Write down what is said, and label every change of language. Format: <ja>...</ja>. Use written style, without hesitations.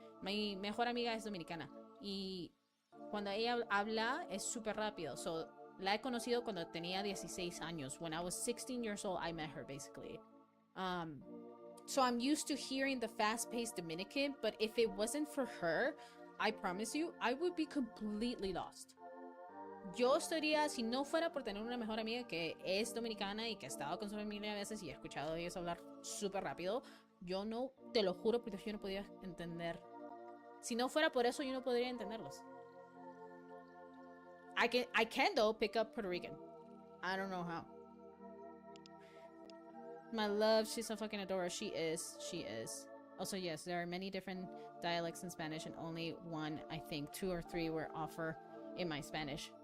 <es>Mi mejor amiga es dominicana. Y cuando ella habla es súper rápido. So, la he conocido cuando tenía 16 años.</es> <en>When I was 16 years old, I met her basically. So I'm used to hearing the fast-paced Dominican, but if it wasn't for her, I promise you, I would be completely lost.</en> <es>Yo estaría, si no fuera por tener una mejor amiga que es dominicana y que ha estado con su familia a veces y he escuchado a ellos hablar súper rápido, yo no, te lo juro, porque yo no podía entender. Si no fuera por eso, yo no podría entenderlos.</es> <en>I can though pick up Puerto Rican. I don't know how. My love, she's so fucking adorable. She is. Also, yes, there are many different dialects in Spanish, and only one, I think, 2 or 3 were offered in my Spanish.</en>